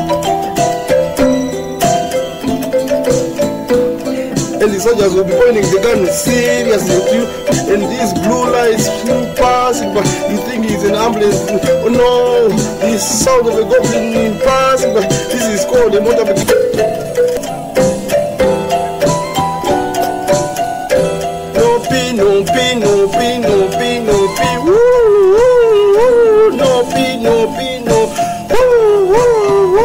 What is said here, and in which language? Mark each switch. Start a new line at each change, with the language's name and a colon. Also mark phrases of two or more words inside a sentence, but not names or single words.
English: And the soldiers will be pointing the gun seriously at you. And these blue lights passing by, you think it's an ambulance. Oh no, this sound of a goblin passing by. This is called a motorbike. No pee, no pee, no pee, no pee, no pee. Woo, woo, woo. No pee, no pee, no. Woo, woo.